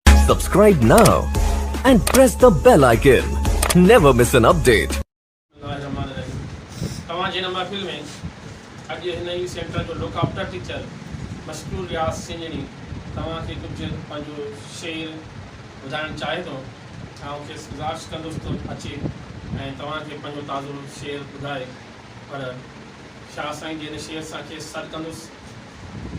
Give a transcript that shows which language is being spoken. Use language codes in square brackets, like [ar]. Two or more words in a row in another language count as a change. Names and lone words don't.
[en] Subscribe now and press the bell icon. Never miss an update. [sd] तव्हांजे हिन महफ़िल में अॼु हिन ई सेंटर जो लोकाप्टर टीचर मशकूर रियाज़ सिंजणी तव्हांखे कुझु पंहिंजो शेर ॿुधाइणु चाहे थो। आउं खेसि गुज़ारिश कंदुसि तो अचे ऐं तव्हांखे पंहिंजो ताज़ो शेर ॿुधाए, पर शाह साईं जे हिन शेर सां खेसि सॾु कंदुसि।